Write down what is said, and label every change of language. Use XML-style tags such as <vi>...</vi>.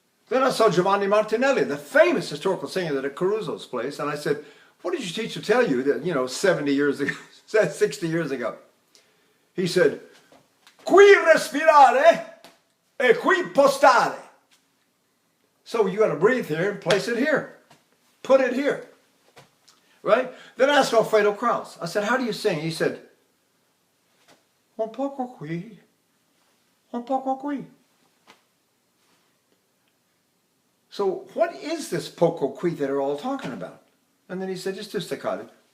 <en>Then I saw Giovanni Martinelli, the famous historical singer at Caruso's place, and I said, what did your teacher tell you that, 70 years ago, 60 years ago?</en> <it>He said, qui respirare e qui postare.</it> <en>So you got to breathe here and place it here. Put it here. Right? Then I asked Alfredo Kraus. I said, how do you sing?</en> <it>He said, un poco qui, un poco qui.</it> <en>So what is this poco qui that are all talking about? And then he said, just do staccato.</en>